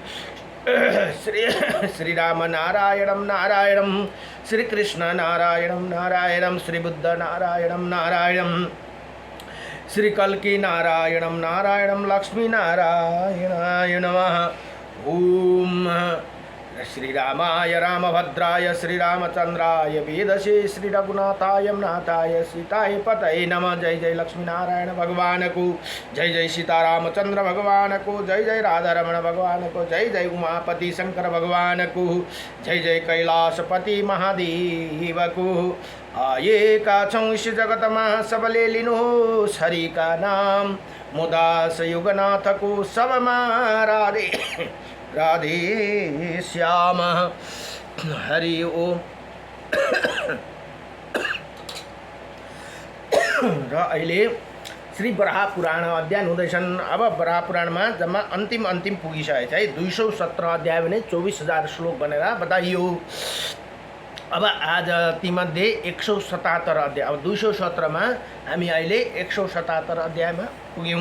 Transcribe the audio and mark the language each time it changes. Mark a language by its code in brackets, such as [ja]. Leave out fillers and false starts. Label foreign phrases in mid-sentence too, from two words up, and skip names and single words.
[sa] श्रीराम नारायणं नारायणं श्रीकृष्ण नारायणं नारायणं श्रीबुद्ध नारायणं नारायणं श्री कल्की नारायणं नारायणं लक्ष्मी नारायणाय नमः। ओम श्रीरामाय रामभद्राय श्रीरामचंद्राय वेदसे श्री रघुनाथाय नाथाय सीताय पतये नमः। [ne] जय जय लक्ष्मी नारायण भगवान को, जय जय सीतारामचंद्र भगवान को, जय जय राधारमण भगवान को, जय जय उमापति शंकर भगवान को, जय जय कैलाशपति महादेव को। आए का छौं इस जगतमा सबले लिनुहोस् हरि का नाम मुदास युगनाथ को सबमा राधे राधे श्याम हरि ओम। र अहिले श्री वराह पुराण अध्ययन हुँदैछन्। अब वराह पुराणमा जम्मा अन्तिम पुगिसकेको छ है। 217 अध्याय भने 24,000 श्लोक भनेर बताइयो। अब आज तीमध्ये 177 अध्याय, अब 217मा हामी अहिले 177 अध्यायमा पुग्यौँ।